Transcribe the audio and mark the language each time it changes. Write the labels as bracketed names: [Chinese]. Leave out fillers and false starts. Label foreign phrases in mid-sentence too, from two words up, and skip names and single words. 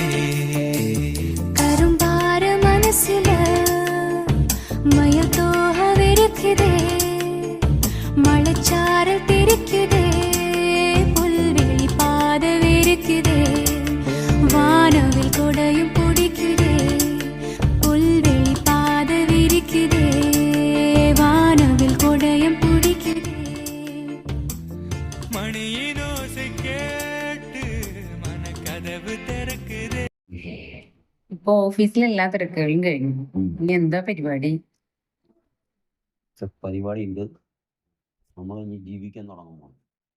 [Tamil] கரும்பார மனசுல மயத்தோக விரிக்குதே மழைச்சாரல் தெரிக்குதே புல்வெளி பாத விரிக்குதே வானவில் கொடையும் பிடிக்குதே புல்வெளி பாத விரிக்குதே வானவில் கொடையும் பிடிக்குதே மணியின் ஓசை கேட்டு மனக்கதவு திறக்குதே [Malayalam] ഇപ്പൊ ഓഫീസിൽ എല്ലാ തിരക്കുകളും കഴിഞ്ഞു. ഇനി എന്താ പരിപാടി? പരിപാടി ഉണ്ട്. നമ്മൾ ഇനി ജീവിക്കാൻ തുടങ്ങുമ്പോൾ